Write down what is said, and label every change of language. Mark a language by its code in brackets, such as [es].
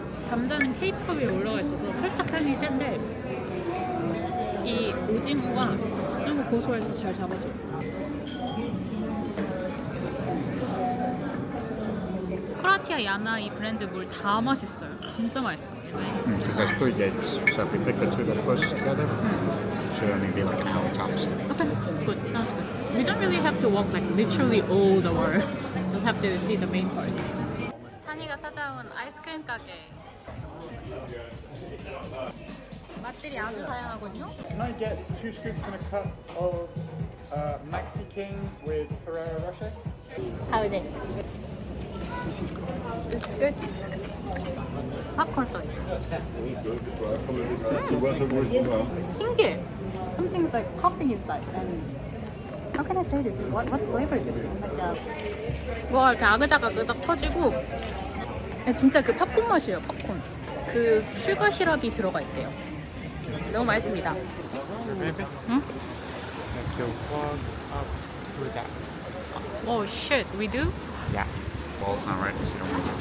[ko] 감자는 케이팝 위에 올라가 있어서 살짝 향이 센데 이 오징어가 너무 고소해서 잘 잡아줘. 크로아티아 야나 이 브랜드 물 다 맛있어요. 진짜 맛있어. [en] Because there's 3 gates, so if we pick the 2 that are closest together, should only be like an hour tops. Okay, good. Sounds good. We don't really have to walk like literally all the world. Just have to see the main part. [ko] 찬이가 찾아온 아이스크림 가게. 맛들이 아주 다양하군요. [en] Can I get 2 scoops and a cup of Maxi King with Ferrero Rocher? How is it? This is good. This is good. Popcorn flavor. [ko] 신기해. [en] Something's like popping inside. And how can I say this? What flavor is this? [ko] Like 와, 이렇게 아그작아그작 터지고 진짜 그 팝콘 맛이에요. 팝콘. 그 슈가 시럽이 들어가 있대요. 너무 맛있습니다. [en] Maybe? [ko] 응? [en] Let's go walk up through that. Oh shit, we do? Yeah. Well, it's not right, so you don't want to.